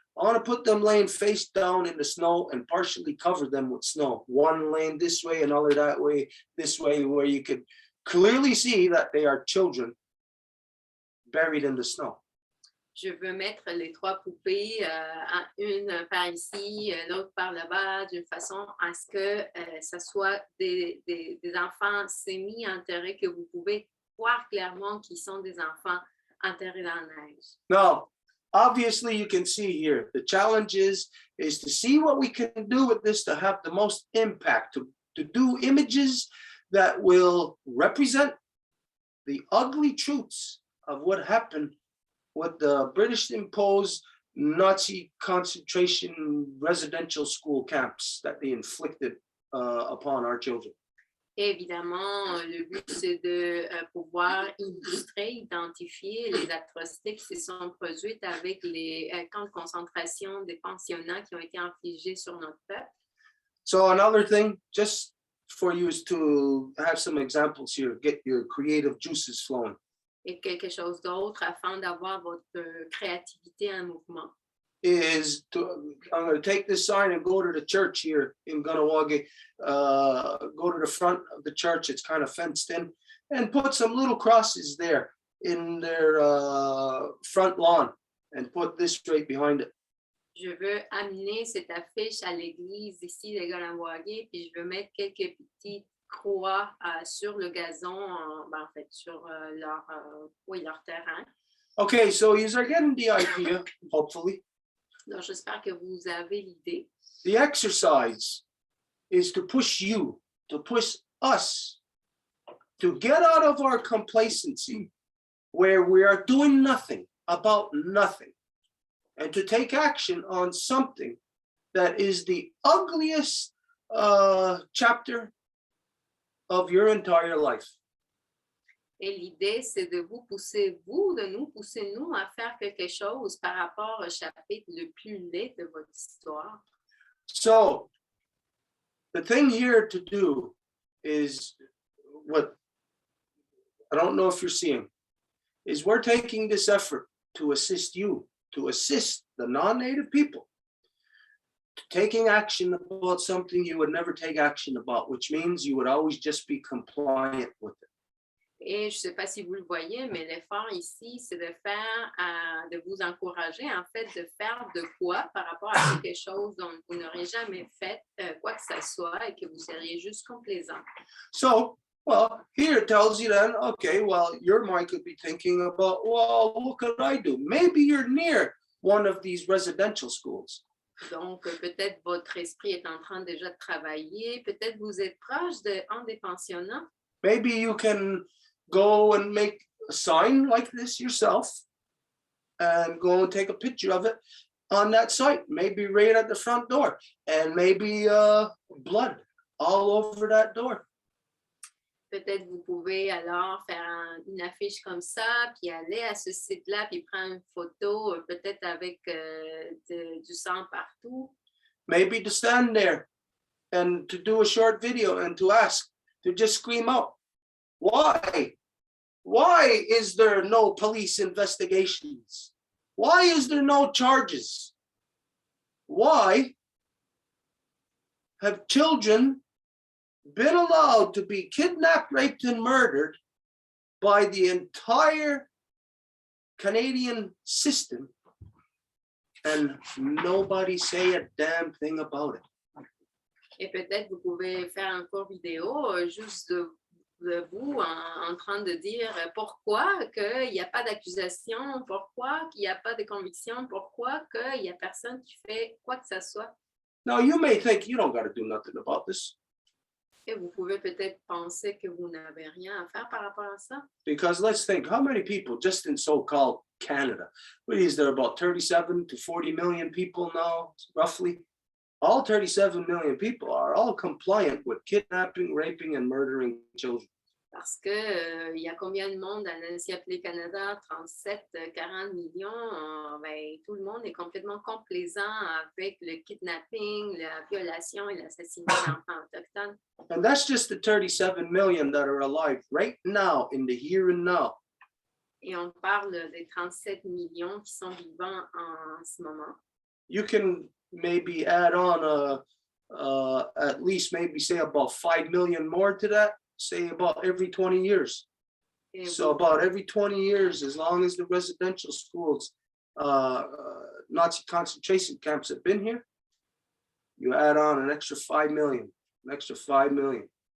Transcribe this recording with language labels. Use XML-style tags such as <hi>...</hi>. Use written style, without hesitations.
<en>I want to put them laying face down in the snow and partially cover them with snow. One laying this way, another that way, this way, where you could clearly see that they are children buried in the snow.</en> <fr>je veux mettre les 3 poupées, une par ici, l'autre par là-bas, d'une façon à ce que ça soit des enfants semi-enterrés que vous pouvez voir clairement qu'ils sont des enfants enterrés dans la neige.</fr> <en>Now, obviously, you can see here, the challenge is to see what we can do with this to have the most impact, to do images that will represent the ugly truths of what happened with the British imposed Nazi concentration residential school camps that they inflicted upon our children.</en> <fr>Et évidemment, le but, c'est de pouvoir illustrer, identifier les atrocités qui se sont produites avec les camps de concentration des pensionnats qui ont été infligés sur notre peuple.</fr> <en>So another thing, just for you, is to have some examples here, get your creative juices flowing.</en> <fr>Et quelque chose d'autre afin d'avoir votre créativité en mouvement.</fr> <en>I'm going to take this sign and go to the church here in Ganawagi, go to the front of the church, it's kind of fenced in, and put some little crosses there in their front lawn and put this right behind it.</en> <fr>Je veux amener cette affiche à l'église ici de Ganawagi, puis je veux mettre quelques petites croix sur le gazon, en fait, sur leur terrain.</fr> <en>Okay, so you are getting the idea, hopefully.</en> <fr>Donc, j'espère que vous avez l'idée.</fr> <en>The exercise is to push you, to push us, to get out of our complacency where we are doing nothing about nothing, and to take action on something that is the ugliest chapter of your entire life.</en> <fr>Et l'idée, c'est de vous pousser, nous pousser, nous, à faire quelque chose par rapport au chapitre le plus laid de votre histoire.</fr> <en>So, the thing here to do is what I don't know if you're seeing, is we're taking this effort to assist you, to assist the non-native people, to taking action about something you would never take action about, which means you would always just be compliant with it.</en> <fr>Et je ne sais pas si vous le voyez, mais l'effort ici, c'est de faire, de vous encourager, en fait, de faire de quoi par rapport à quelque chose dont vous n'aurez jamais fait quoi que ce soit et que vous seriez juste complaisant.</fr> <en>So, well, here it tells you then, okay, well, your mind could be thinking about, well, what could I do? Maybe you're near one of these residential schools.</en> <fr>Donc, peut-être votre esprit est en train déjà de travailler, peut-être vous êtes proche d'un des pensionnats.</fr> <en>Maybe you can go and make a sign like this yourself and go and take a picture of it on that site, maybe right at the front door, and maybe blood all over that door.</en> <fr>Peut-être vous pouvez alors faire une affiche comme ça, puis aller à ce site-là, puis prendre une photo, peut-être avec du sang partout.</fr> <en>Maybe to stand there and to do a short video and to ask, to just scream out, why? Why is there no police investigations? Why is there no charges? Why have children been allowed to be kidnapped, raped, and murdered by the entire Canadian system and nobody say a damn thing about it?</en> <fr>Et peut-être vous pouvez faire un court vidéo juste de vous en train de dire pourquoi qu'il n'y a pas d'accusation, pourquoi qu'il n'y a pas de conviction, pourquoi qu'il n'y a personne qui fait quoi que ce soit.</fr> <en>Now, you may think you don't got to do nothing about this</en> <fr>Et vous pouvez peut-être penser que vous n'avez rien à faire par rapport à ça.</fr> <en>because let's think how many people just in so-called Canada, what is there, about 37 to 40 million people now, roughly? All 37 million people are all compliant with kidnapping, raping, and murdering children.</en> <fr>Parce que il y a combien de monde à l'ancien appelé Canada? 37, 40 millions. Ben, tout le monde est complètement complaisant avec le kidnapping, la violation et l'assassinat d'enfants autochtones.</fr> <en>And that's just the 37 million that are alive right now in the here and now.</en> <fr>Et on parle des 37 millions qui sont vivants en ce moment.</fr> <en>You can maybe add on at least maybe say about 5 million more to that, say about every 20 years.</en> <fr>Et</fr> <en>So about every 20 years, as long as the residential schools, Nazi concentration camps have been here, you add on an extra 5 million, an extra 5 million.</en>